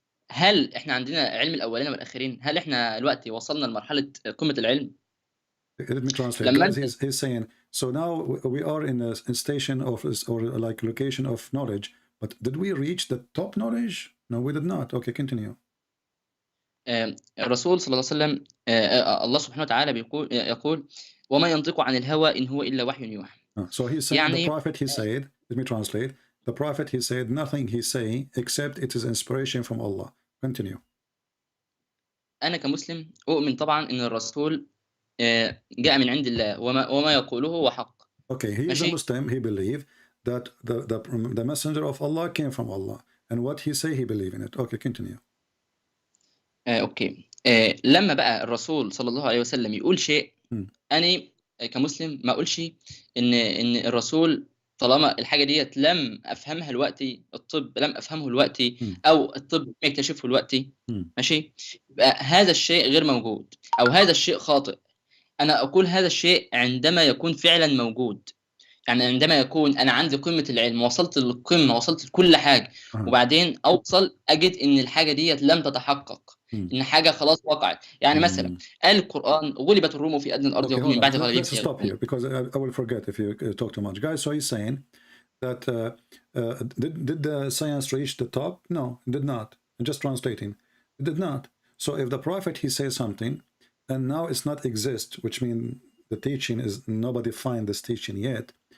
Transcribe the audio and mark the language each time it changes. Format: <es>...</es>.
<ar>هل إحنا عندنا علم الأولين والآخرين؟ هل إحنا دلوقتي وصلنا لمرحلة قمة العلم؟</ar> <en>Let me translate. He's saying, so now we are in a station of, or like location of knowledge, but did we reach the top knowledge? No, we did not. Okay, continue.</en> <ar>الرسول صلى الله عليه وسلم الله سبحانه وتعالى يقول وما ينطق عن الهوى إن هو إلا وحي يوحى.</ar> <en>So he's saying the prophet, he said, let me translate. The prophet, he said, nothing he say except it is inspiration from Allah. Continue.</en> <ar>أنا كمسلم أؤمن طبعا إن الرسول جاء من عند الله وما يقوله هو حق.</ar> <en>Okay, he is a Muslim. He believe that the messenger of Allah came from Allah, and what he say he believe in it. Okay, continue. Okay.</en> <ar>لما بقى الرسول صلى الله عليه وسلم يقول شيء أنا كمسلم ما أقولش إن الرسول طالما الحاجة ديت لم أفهمها دلوقتي، الطب لم أفهمه دلوقتي أو الطب يكتشفه دلوقتي، ماشي، يبقى هذا الشيء غير موجود أو هذا الشيء خاطئ. أنا أقول هذا الشيء عندما يكون فعلا موجود، يعني عندما يكون أنا عندي قمة العلم، وصلت للقمة، وصلت لكل حاجة، وبعدين أوصل أجد إن الحاجة ديت لم تتحقق، إن حاجة خلاص وقعت. يعني مثلا قال القرآن غلبت الروم في أدنى الأرض وهم من بعد غلبهم.</ar> <en>Let's stop here because I will forget if you talk too much, guys. So he's saying that did the science reach the top? No, it did not. I'm just translating. It did not. So if the prophet he says something, and now it's not exist, which means the teaching is nobody find this teaching yet.</en>